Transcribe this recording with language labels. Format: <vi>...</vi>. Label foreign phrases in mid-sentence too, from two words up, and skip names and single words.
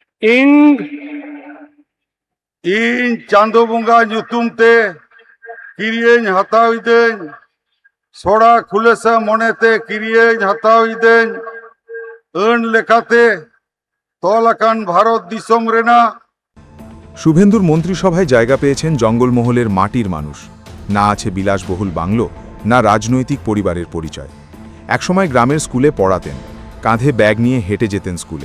<sat>ing ᱤᱧ ᱪᱟᱸᱫᱳ ᱵᱚᱸᱜᱟ ᱧᱩᱛᱩᱢ ᱛᱮ ᱠᱤᱨᱤᱭᱟᱹᱧ ᱦᱟᱛᱟᱣᱤᱫᱟᱹᱧ ᱥᱚᱲᱟ ᱠᱷᱩᱞᱟᱹᱥᱟ ᱢᱚᱱᱮᱛᱮ ᱠᱤᱨᱤᱭᱟᱹᱧ ᱦᱟᱛᱟᱣᱤᱫᱟᱹᱧ ᱟᱹᱱ লেখাতে তল আকান ভারত দিশম রেনা।</sat> <bn>শুভেন্দুর মন্ত্রিসভায় জায়গা পেয়েছেন জঙ্গলমহলের মাটির মানুষ। না আছে বিলাসবহুল বাংলো, না রাজনৈতিক পরিবারের পরিচয়। একসময় গ্রামের স্কুলে পড়াতেন, কাঁধে ব্যাগ নিয়ে হেঁটে যেতেন স্কুলে।</bn>